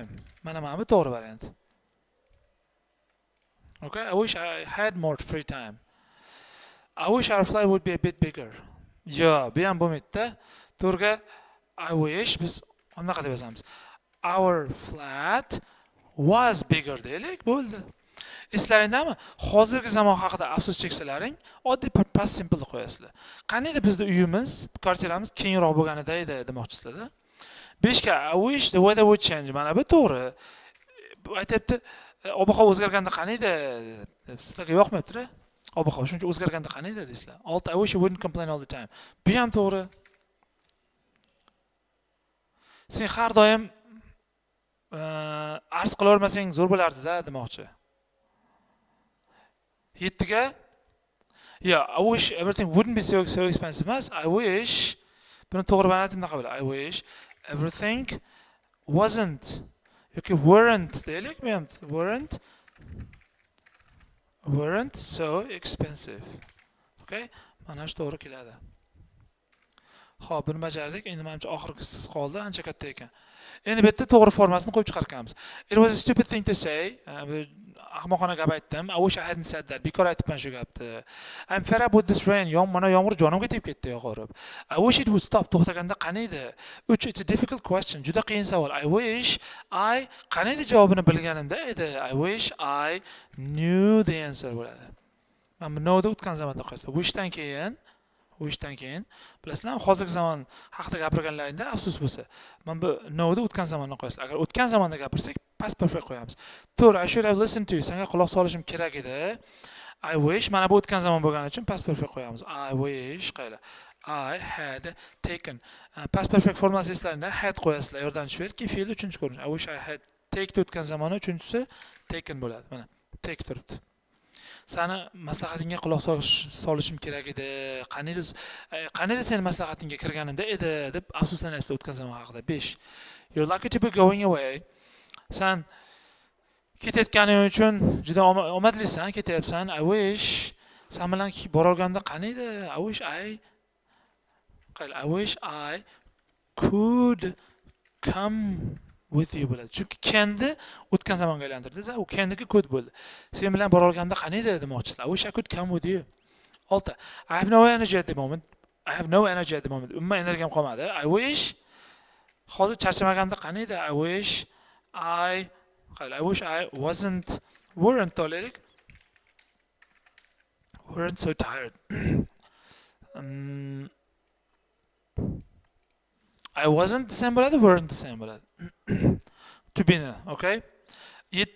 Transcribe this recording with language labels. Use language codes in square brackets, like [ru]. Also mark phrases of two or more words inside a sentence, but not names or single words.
[uz] Mana bu to'g'ri variant. [en] Okay, I wish I had more free time. I wish our flight would be a bit bigger. [uz] Yo, bu ham bo'lmaydi-da. To'g'riga [en] I wish [uz] biz Bunaqa deb yozamiz. [en] Our flat was bigger [uz] deylik, bo'ldi. Eslaringizmi? Hozirgi zamon haqida afsus cheksalaring, oddiy [en] past simple [uz] qo'yasizlar. Qaniydi bizda uyimiz, kvartiramiz kengroq bo'lganida edi demoqchisizlar-da. [en] 5 ga I wish the weather would change. [uz] Mana bu to'g'ri. Aytibdi, ob-havo o'zgarganda qaniydi? Sizlarga yoqmayapti-da. Ob-havo shuncha o'zgarganda qaniydi deysizlar. [en] 6 I wish you wouldn't complain all the time. [uz] Bu ham to'g'ri. Sen har doim arz qila olmasang zo'r bo'lardi-da demoqchi. [en] 7 ga yeah, I wish everything wouldn't be so expensive emas. I wish [uz] buni to'g'ri varianti bunaqa bo'ladi. [en] I wish everything wasn't yoki weren't deylik, weren't so expensive. [uz] Okay? Mana shu to'g'ri keladi. Xo'p, buni bajardik. Endi menimcha oxirgisi qoldi, ancha katta ekan. Endi bu yerda to'g'ri formasini qo'yib chiqaramiz. [en] It was a stupid thing to say. [uz] Ahmoqona gap aytdim. [en] I wish I hadn't said that. [uz] Bekor aytibman shu gapni. [en] I'm fed up with this rain. [uz] Mana yomg'ir jonimga tegib ketdi yo'g'irib. [en] I wish it would stop. [uz] To'xtaganda qaniydi? [en] 3 It's a difficult question. [uz] Juda qiyin savol. [en] I wish I [uz] qaniydi javobini bilganimda edi. [en] I wish I knew the answer bo'ladi. [uz] Mana bu know'da o'tgan zamonda qo'yasizlar. Wishdan keyin bilasizlarmi, hozirgi zamon haqida gapirganlaringda afsus bo'lsa, mana bu know'da o'tgan zamonni qo'yasizlar. Agar o'tgan zamonda gapirsak, [en] past perfect [uz] qo'yamiz. To'g'ri, [en] I should have listened to you. [uz] Senga quloq solishim kerak edi. [en] I wish, [uz] mana bu o'tgan zamon bo'lgani uchun [en] past perfect [uz] qo'yamiz. [en] I wish qayla. I had taken. Past perfect [uz] formasi eslaringda had qo'yasizlar, yordamchi berki, fe'l uchinchi ko'rinish. [en] I wish I had taken [uz] o'tgan zamoni, uchinchisi taken bo'ladi. Mana take turibdi. Sani maslahatingga quloq solishim kerak edi. Qaniydi seni maslahatingga kirganimda edi deb afsuslanyapsiz o'tgan zamon haqida. 5. [en] You're lucky to be going away. [uz] Sen ketayotganing uchun juda omadlisan, ketyapsan. [en] I wish [uz] sen bilan bora olganimda qaniydi? [en] I wish I could come with you bo'ladi. [uz] Chunki can'ni o'tgan zamonga aylantirdi-da, u can'niki could bo'ldi. Sen bilan bora olganda qaniydi demoqchisizlar. [en] I wish I could come with you. 6. I have no energy at the moment. [uz] Umuman energiyam qolmadi. [en] I wish [uz] hozir charchamaganimda qaniydi? [en] I wish I weren't to'laylik. Weren't so tired. I wasn't the same bo'ladi, weren't the same bo'ladi. To be, okay? 7.